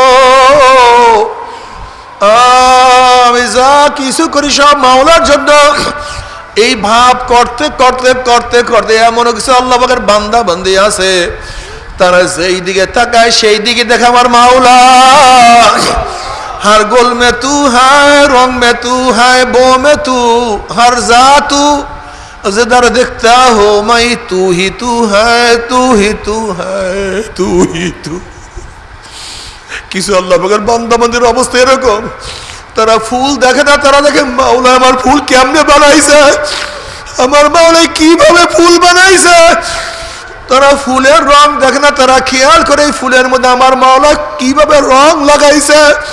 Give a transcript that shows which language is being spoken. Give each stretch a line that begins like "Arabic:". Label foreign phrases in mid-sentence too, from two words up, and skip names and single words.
Bangla: আমি যা কিছু করি সব মাওলার জন্য। এই ভাব করতে করতে করতে করতে এমন কিছু আল্লাহ পাকের বান্দা বান্দি আছে, তারা যেই দিকে তাকায় সেই দিকে দেখে আমার মাওলা।
Urdu: ہر گل میں تو ہے، رنگ میں تو ہے، بو میں تو، ہر جا تو، جدھر دکھتا ہو میں تو ہی تو ہے، تو ہی تو ہے، تو ہی تو.
Bangla: কিছু আল্লাহ পাকের বান্দা বান্দির অবস্থা এরকম, তারা ফুল দেখে না, তারা দেখে মাওলা আমার ফুল কেমনে বানাইছে, আমার মাওলা কিভাবে ফুল বানাইছে। তারা ফুলের রং দেখে না, তারা খেয়াল করে ফুলের মধ্যে আমার মাওলা কিভাবে রং লাগাইছে।